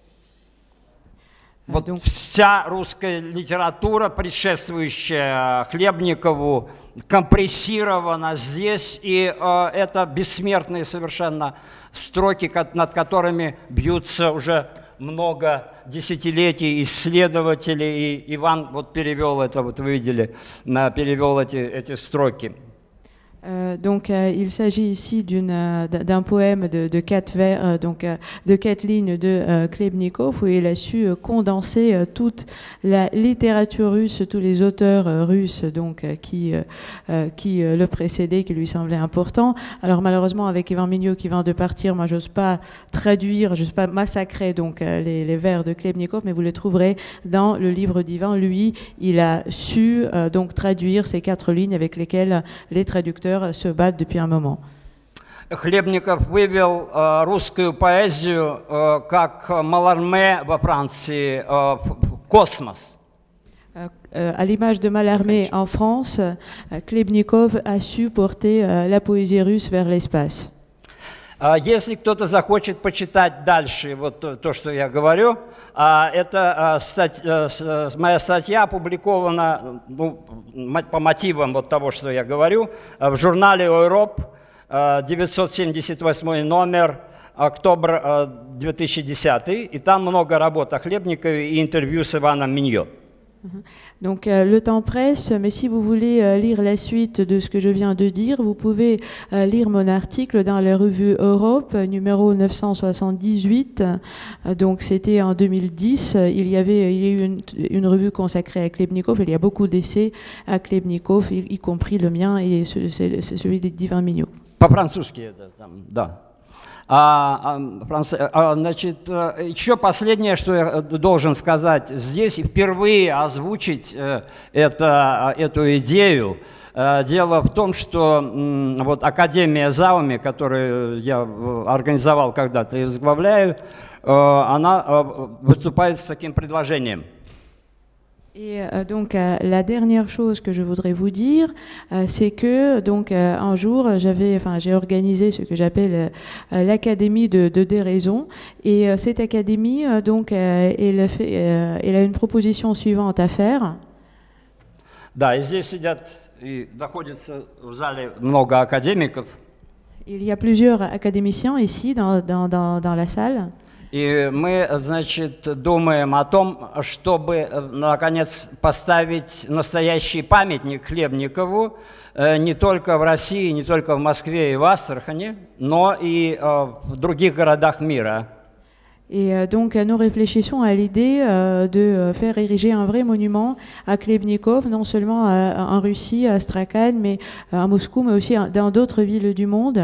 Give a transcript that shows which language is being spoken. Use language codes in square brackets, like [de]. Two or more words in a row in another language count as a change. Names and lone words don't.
[ru] Вот вся русская литература, предшествующая Хлебникову, компрессирована здесь, и это бессмертные совершенно строки, над которыми бьются уже много десятилетий исследователей, и Иван вот перевел это, вот вы видели, перевел эти строки. [fr] Donc il s'agit ici d'un poème de 4 vers, donc de 4 lignes de Klebnikov, où il a su condenser toute la littérature russe, tous les auteurs russes donc qui le précédaient, qui lui semblaient importants. Alors malheureusement avec Ivan Mignot qui vient de partir, moi j'ose pas traduire, j'ose pas massacrer donc les vers de Klebnikov, mais vous les trouverez dans le livre d'Ivan. Lui, il a su donc traduire ces 4 lignes avec lesquelles les traducteurs se battent depuis un moment. [ru] Хлебников вывел русскую поэзию, как Маларме во Франции, в космос. [fr] À l'image de Mallarmé en France, Klebnikov a su porter la poésie russe vers l'espace. [ru] Если кто-то захочет почитать дальше вот то, что я говорю, это моя статья опубликована по мотивам вот того, что я говорю, в журнале «Europe», 978 номер, октябрь 2010, и там много работ о Хлебникове и интервью с Иваном Миньо. [fr] Donc le temps presse, mais si vous voulez lire la suite de ce que je viens de dire, vous pouvez lire mon article dans la revue Europe, numéro 978. Donc c'était en 2010. Il y a eu une revue consacrée à Khlebnikov. Il y a beaucoup d'essais à Khlebnikov, y compris le mien et celui d'Ivan Minьо. [ru] По-французски, да. Значит, еще последнее, что я должен сказать, здесь впервые озвучить эту идею. Дело в том, что вот Академия Зауми, которую я организовал когда-то и возглавляю, она выступает с таким предложением. [fr] Et donc la dernière chose que je voudrais vous dire, c'est que donc un jour j'ai organisé ce que j'appelle l'académie de déraison, et cette académie donc elle a une proposition suivante à faire. [ru] Да, и здесь сидят и находится в зале много академиков. [fr] Il y a plusieurs académiciens ici dans la salle. [ru] И мы, значит, думаем о том, чтобы, наконец, поставить настоящий памятник Хлебникову не только в России, не только в Москве и в Астрахани, но и в других городах мира. [fr] Et donc nous réfléchissons à l'idée de faire ériger un vrai monument à Khlebnikov, non seulement en Russie, à Astrakhan, mais à Moscou, mais aussi dans d'autres villes du monde.